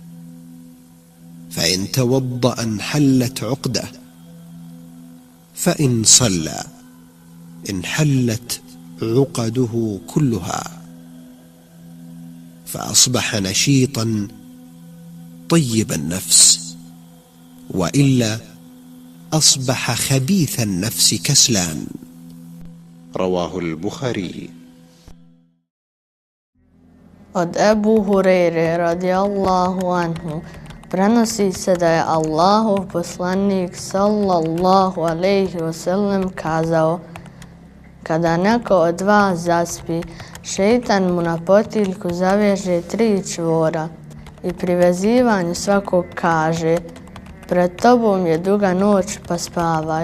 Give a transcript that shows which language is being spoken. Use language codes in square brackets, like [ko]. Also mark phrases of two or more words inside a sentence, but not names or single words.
[ar] فإن توضأ انحلت عقدة، فإن صلى انحلت عقده كلها، فأصبح نشيطا طيب النفس، وإلا أصبح خبيث النفس كسلان. رواه البخاري. [bs] Od Ebu Hureyre [ar] رضي الله عنه [bs] prenosi se da je Allahov poslanik [ar] صلى الله عليه وسلم [bs] kazao: kada neko od vas zaspi, šeitan mu na potiljku zaveže 3 čvora i pri vezivanju svakog kaže: pred tobom je duga noć pa spavaj.